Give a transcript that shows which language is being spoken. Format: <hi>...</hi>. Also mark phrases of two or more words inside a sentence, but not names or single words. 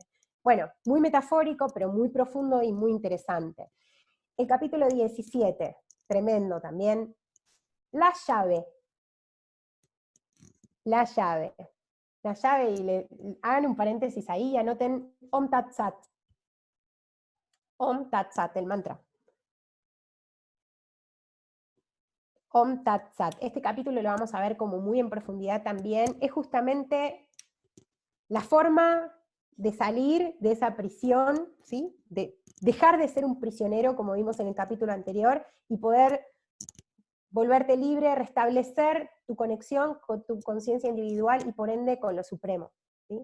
<es>Bueno, muy metafórico, pero muy profundo y muy interesante. El capítulo 17, tremendo también, la llave. La llave. La llave, y hagan un paréntesis ahí y anoten</es> <sa>ॐ तत् सत्. ॐ तत् सत्,</sa> <es>el mantra.</es> <sa>ॐ तत् सत्.</sa> <es>Este capítulo lo vamos a ver como muy en profundidad también. Es justamente la forma de salir de esa prisión, ¿sí? De dejar de ser un prisionero, como vimos en el capítulo anterior, y poder volverte libre, restablecer tu conexión con tu conciencia individual y por ende con lo supremo, ¿sí?</es>